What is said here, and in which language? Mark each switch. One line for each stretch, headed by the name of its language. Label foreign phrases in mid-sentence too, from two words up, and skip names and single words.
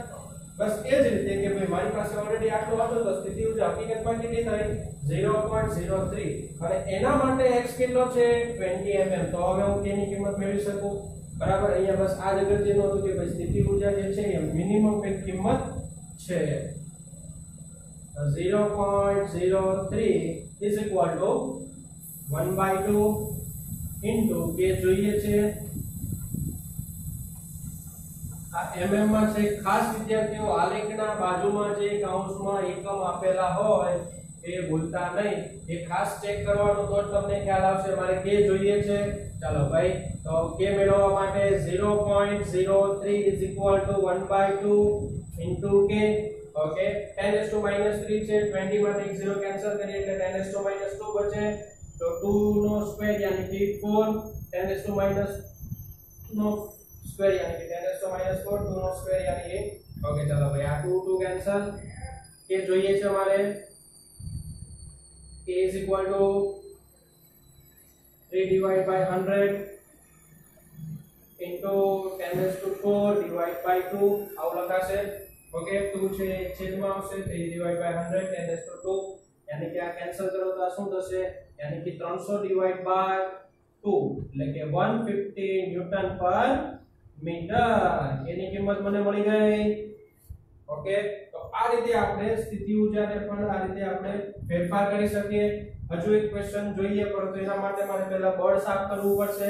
Gujarati: બસ એ જ રીતે કે ભાઈ મારી પાસે ઓલરેડી આટલો હતો, તો સ્થિતિ ઊર્જા હકીકતમાં કેટલી થઈ, 0.03, અને એના માટે x કેટલો છે, 20 mm. તો હવે હું k ની કિંમત મેળવી શકું. બરાબર, અહીંયા બસ આ જ અગત્યનું હતું કે ભાઈ સ્થિતિ ઊર્જા જે છે એ મિનિમમ કિંમત છે.
English: 0.03 is equal to 1/2 into k
Gujarati: જોઈએ છે આ mm માં છે. ખાસ વિદ્યાર્થીઓ આલેખના બાજુમાં જે કૌંસમાં એકમ આપેલા હોય એ ભૂલતા નહીં, એ ખાસ ચેક કરવાનું, તો તમને ખ્યાલ આવશે. મારે k જોઈએ છે, ચાલો ભાઈ, તો k મેળવવા માટે
English: 0.03 is equal to 1/2 into k.
Gujarati: ઓકે, 10 - -3 છે, 20 માંથી 0 કેન્સલ કરીએ એટલે 10 - -2 બચે, તો 2 નો સ્ક્વેર યાની કે 4, 10 - નો સ્ક્વેર યાની કે 10 - 4, 2 નો સ્ક્વેર યાની કે. ઓકે, ચાલો ભાઈ, આ 2 કેન્સલ. કે જોઈએ છે અમારે
English: k is equal to 3/100 into 10⁴ divide by 2
Gujarati: આવું લખાશે. ઓકે, 2 છે છેદમાં આવશે, 3/100 10⁴, યાની કે આ કેન્સલ કરો તો આ શું થશે, યાની કે
English: 300 divide by 2
Gujarati: એટલે કે 150 ન્યૂટન પર મીટર. એની કિંમત મને મળી ગઈ. ઓકે, તો આ રીતે આપણે સ્થિતિ ઊર્જાને પણ આ રીતે આપણે ફેરફાર કરી શકીએ. હજુ એક ક્વેશ્ચન જોઈએ, પરંતુ એના માટે મારે પહેલા બળ સાફ કરવું પડશે.